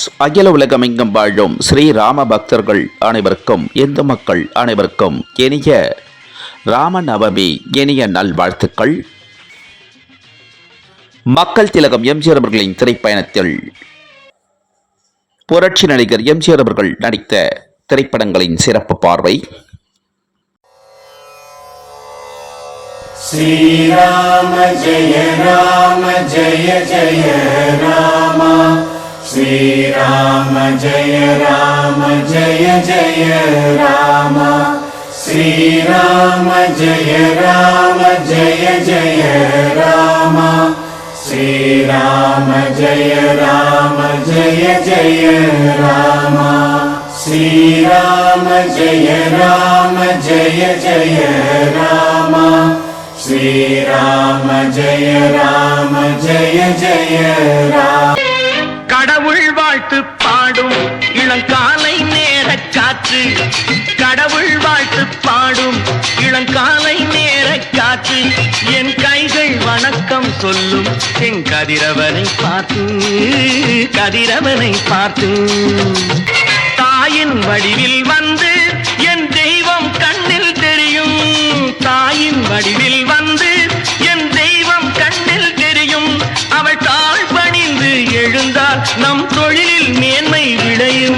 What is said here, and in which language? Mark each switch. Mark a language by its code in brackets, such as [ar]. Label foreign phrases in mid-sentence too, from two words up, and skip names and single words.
[ta] அகில உலகமெங்கும் வாழும் ஸ்ரீராம பக்தர்கள் அனைவருக்கும், இந்து மக்கள் அனைவருக்கும் இனிய ராமநவமி இனிய நல்வாழ்த்துக்கள். மக்கள் திலகம் எம்ஜிஆர் அவர்களின் திரைப்பயணத்தில் புரட்சி நடிகர் எம்ஜிஆர் அவர்கள் நடித்த திரைப்படங்களின் சிறப்பு பார்வை. [hi] श्रीराम जय जय राम, श्रीराम जय जय राम, श्रीराम जय जय राम, श्रीराम जय जय राम, श्रीराम जय जय राम, श्रीराम जय जय राम. [ta] கடவுள் வாழ்த்து பாடும் இளங்காலை நேர காற்று, கடவுள் வாழ்த்து பாடும் இளங்காலை நேர காற்று, என் கைகள் வணக்கம் சொல்லும் என் கதிரவனை பார்த்து, கதிரவனை பார்த்து, தாயின் வடிவில் வந்து என் தெய்வம் கண்ணில் தெரியும், தாயின் வடிவில் வந்து என் தெய்வம் கண்ணில் தெரியும், அவள் தாழ் பணிந்து எழுந்தால் நம் தொழிலில் மேன்மை விளையும்.